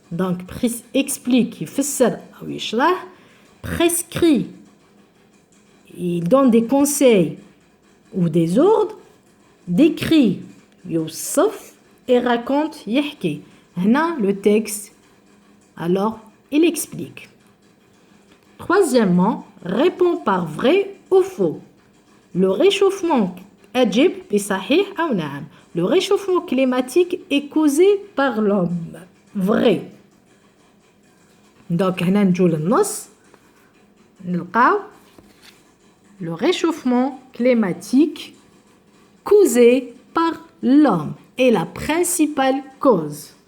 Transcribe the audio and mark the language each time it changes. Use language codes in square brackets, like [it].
[fr] Donc, explique, [ar] يفسر أو يشرح, [fr] prescrit, il donne des conseils ou des ordres, décrit, [ar] يوصف, [fr] et raconte, [ar] يحكي. [fr] هنا le texte, alors, il explique. Troisièmement, répond par vrai ou faux. [ar] Le réchauffement أجب بصحيح أو نعم. [fr] Le réchauffement climatique est causé par l'homme. Vrai. Donc [ar] هنا نجو للنص نلقاو [fr] le réchauffement climatique causé par l'homme est la principale cause.